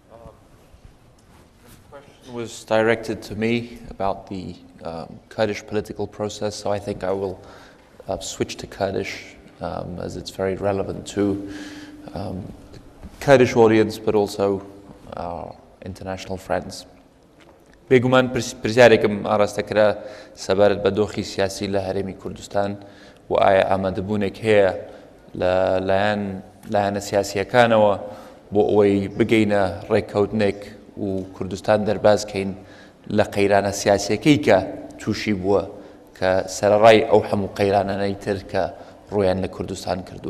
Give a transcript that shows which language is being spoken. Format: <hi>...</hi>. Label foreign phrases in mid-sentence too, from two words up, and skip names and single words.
<en>The question was directed to me about the Kurdish political process, so I think I will switch to Kurdish as it's very relevant to the Kurdish audience, but also our international friends.</en> <ckb>بێگومان پرسیارێکم ئاڕاستە کرا سەبارەت بە دۆخی سیاسی لە هەرێمی کوردستان و ئایا ئامادەبوونێک هەیە لایەنە سیاسیەکانەوە بۆ ئەوەی بگەینە ڕێککەوتنێک و کوردستان دەربازکەین لە قەیرانە سیاسیەکەی کە تووشی بووە کە سەرەڕای ئەو هەموو قەیرانانەی تر کە ڕۆیان لە کوردستان کردووە.</ckb>